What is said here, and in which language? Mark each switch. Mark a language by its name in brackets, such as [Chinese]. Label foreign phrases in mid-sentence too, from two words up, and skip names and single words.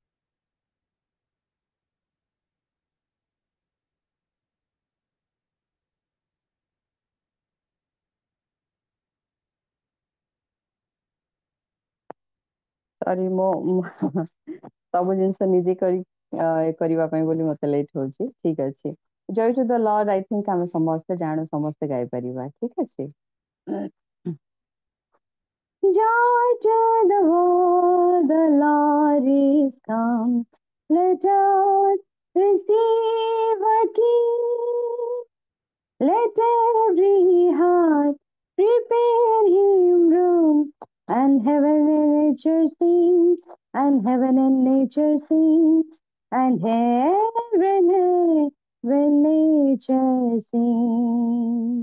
[Odia] ସରି ମୋ ସବୁ ଜିନିଷ ନିଜେ କରିବା ପାଇଁ ବୋଲି ମତେ ଲେଟ୍ ହଉଛି ଠିକ ଅଛି [English] joy to the lord I think [Odia] ଆମେ ସମସ୍ତେ ଜାଣୁ ସମସ୍ତେ ଗାଇପାରିବା ଠିକ ଅଛି [English] Joy to the world, the Lord is come. Let us receive a King. Let every heart prepare him room, and heaven and nature sing, and heaven and nature sing, and heaven and nature sing.